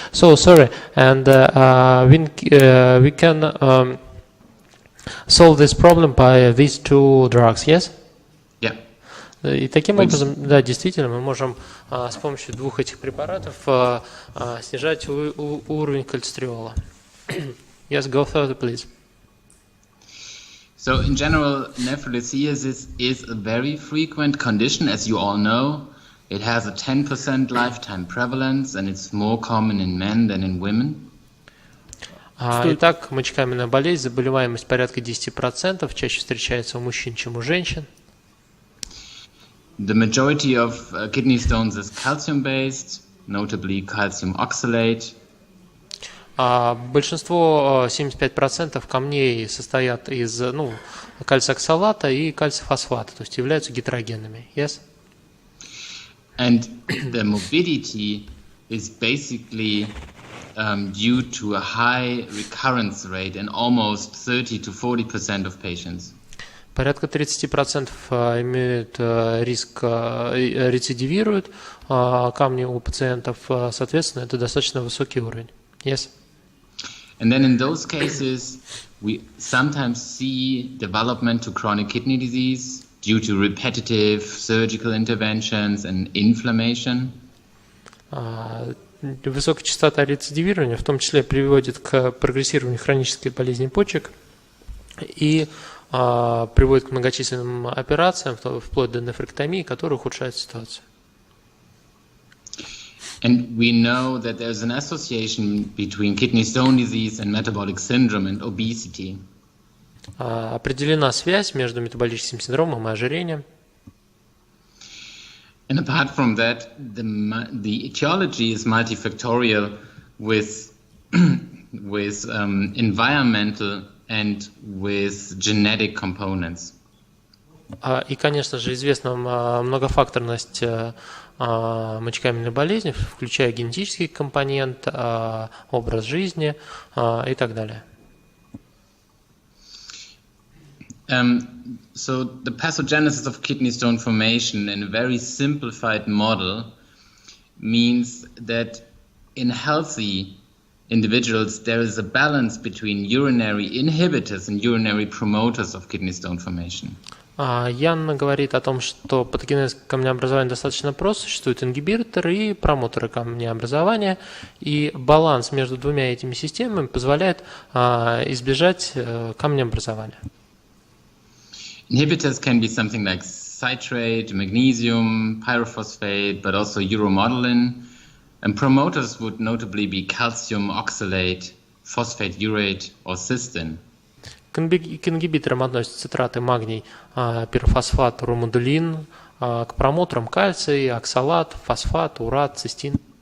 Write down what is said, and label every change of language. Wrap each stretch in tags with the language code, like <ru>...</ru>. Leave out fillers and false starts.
<en>So sorry, and we can solve this problem by these two drugs, yes? Yeah.</en> <ru>И таким образом, да, действительно, мы можем с помощью двух этих препаратов снижать уровень кальцитриола.</ru> <en>Yes, go further, please. So in general, nephrolithiasis is a very frequent condition, as you all know. It has a 10% lifetime prevalence, and it's more common in men than in women.</en> <ru>Итак, мочекаменная болезнь, заболеваемость порядка 10%, чаще встречается у мужчин, чем у женщин.</ru> <en>The majority of kidney stones is calcium-based, notably calcium oxalate.</en> <ru>Большинство, 75% камней состоят из кальция оксалата и кальция фосфата, то есть являются гетерогенными.</ru> <en>Yes? And the morbidity is basically due to a high recurrence rate in almost 30 to 40% of patients.</en> <ru>Порядка 30% имеют риск, рецидивируют камни у пациентов, соответственно, это достаточно высокий уровень.</ru> <en>Yes? And then in those cases, we sometimes see development to chronic kidney disease due to repetitive surgical interventions and inflammation.</en> <ru>Высокая частота рецидивирования в том числе приводит к прогрессированию хронической болезни почек и приводит к многочисленным операциям, вплоть до нефректомии, которые ухудшают ситуацию.</ru> <en>And we know that there's an association between kidney stone disease and metabolic syndrome and obesity.</en> <ru>Определена связь между метаболическим синдромом и ожирением.</ru> <en>And apart from that, the etiology is multifactorial with environmental and with genetic components.</en> <ru>И, конечно же, известна многофакторность мочекаменной болезни, включая генетический компонент, образ жизни и так далее.</ru> <en>So the pathogenesis of kidney stone formation in a very simplified model means that in healthy individuals there is a balance between urinary inhibitors and urinary promoters of kidney stone formation.</en> <ru>Янна говорит о том, что патогенез камнеобразования достаточно прост, существуют ингибиторы и промоторы камнеобразования, и баланс между двумя этими системами позволяет избежать камнеобразования.</ru> <en>Inhibitors can be something like citrate, magnesium, pyrophosphate, but also uromedhelp, and promoters would notably be calcium oxalate, phosphate urate, or cystine.</en> <ru>К ингибиторам относятся цитраты магний, пирофосфат, уромедhelp, к промоторам кальций, оксалат, фосфат, урат, цистин.</ru>